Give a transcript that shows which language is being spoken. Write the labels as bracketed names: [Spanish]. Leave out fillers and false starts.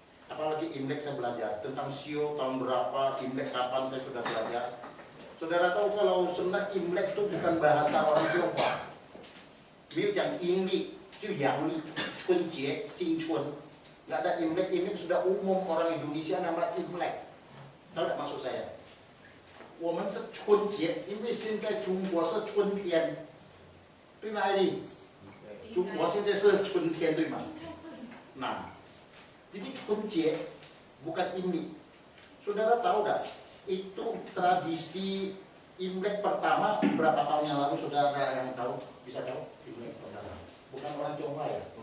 [Indonesian] Apalagi Imlek saya belajar tentang Sio tahun berapa, Imlek kapan saya sudah belajar. Saudara tahu kalau sebenarnya Imlek itu bukan bahasa orang Tionghoa. Biar yang Imlek, itu Yangli, Chunjie, Xingchun. Nggak ada Imlek, ini sudah umum orang Indonesia namanya Imlek. Tahu tidak maksud saya? [Chinese] 我们是春节，因为现在中国是春天，对吗，艾丽？中国现在是春天，对吗？ [Indonesian] Nah, jadi 春节 bukan Imlek. Saudara tahu nggak? Itu tradisi Imlek pertama berapa tahun yang lalu? Saudara yang tahu bisa tahu? Imlek pertama. Bukan orang Tionghoa ya?